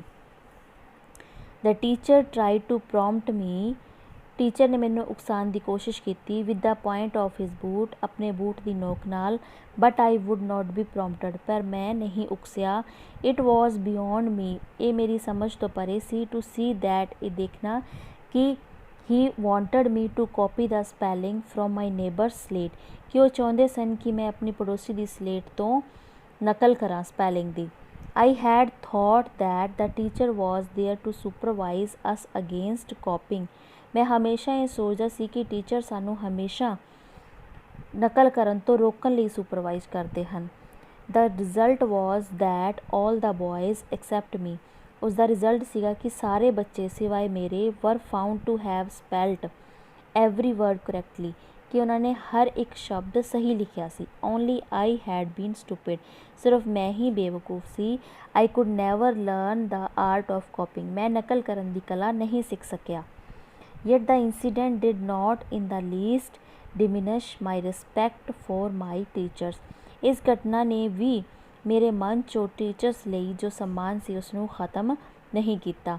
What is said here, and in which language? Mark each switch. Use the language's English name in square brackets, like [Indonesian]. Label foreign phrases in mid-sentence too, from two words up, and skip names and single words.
[English] the teacher try to prompt me, [Punjabi] ਟੀਚਰ ਨੇ ਮੈਨੂੰ ਉਕਸਾਉਣ ਦੀ ਕੋਸ਼ਿਸ਼ ਕੀਤੀ, [English] with the point of his boot, [Punjabi] ਆਪਣੇ ਬੂਟ ਦੀ ਨੋਕ ਨਾਲ, [English] but I would not be prompted, [Punjabi] ਪਰ ਮੈਂ ਨਹੀਂ ਉਕਸਿਆ। [English] it was beyond me, [Punjabi] ਇਹ ਮੇਰੀ ਸਮਝ ਤੋਂ ਪਰੇ ਸੀ, [English] to see that, [Punjabi] ਇਹ ਦੇਖਣਾ ਕਿ [English] he wanted me to copy the spelling from my neighbour slate, [Punjabi] ਕਿ ਉਹ ਚਾਹੁੰਦੇ ਸਨ ਕਿ ਮੈਂ ਆਪਣੀ ਪੜੋਸੀ ਦੀ ਸਲੇਟ ਤੋਂ ਨਕਲ ਕਰਾਂ ਸਪੈਲਿੰਗ ਦੀ। [English] I had thought that the teacher was there to supervise us against copying, [Punjabi] ਮੈਂ ਹਮੇਸ਼ਾ ਇਹ ਸੋਚਦਾ ਸੀ ਕਿ ਟੀਚਰ ਸਾਨੂੰ ਹਮੇਸ਼ਾ ਨਕਲ ਕਰਨ ਤੋਂ ਰੋਕਣ ਲਈ ਸੁਪਰਵਾਈਜ਼ ਕਰਦੇ ਹਨ। [English] The result was that all the boys except me, [Punjabi] ਉਸ ਦਾ ਰਿਜ਼ਲਟ ਸੀਗਾ ਕਿ ਸਾਰੇ ਬੱਚੇ ਸਿਵਾਏ ਮੇਰੇ [English] were found to have spelt every word correctly, [Punjabi] ਕਿ ਉਹਨਾਂ ਨੇ ਹਰ ਇੱਕ ਸ਼ਬਦ ਸਹੀ ਲਿਖਿਆ ਸੀ। [English] only I had been stupid, [Punjabi] ਸਿਰਫ ਮੈਂ ਹੀ ਬੇਵਕੂਫ ਸੀ। [English] I could never learn the art of copying, [Punjabi] ਮੈਂ ਨਕਲ ਕਰਨ ਦੀ ਕਲਾ ਨਹੀਂ ਸਿੱਖ ਸਕਿਆ। [English] yet the incident did not in the least diminish my respect for my teachers, [Punjabi] ਇਸ ਘਟਨਾ ਨੇ ਵੀ ਮੇਰੇ ਮਨ 'ਚੋਂ ਟੀਚਰਸ ਲਈ ਜੋ ਸਨਮਾਨ ਸੀ ਉਸਨੂੰ ਖ਼ਤਮ ਨਹੀਂ ਕੀਤਾ।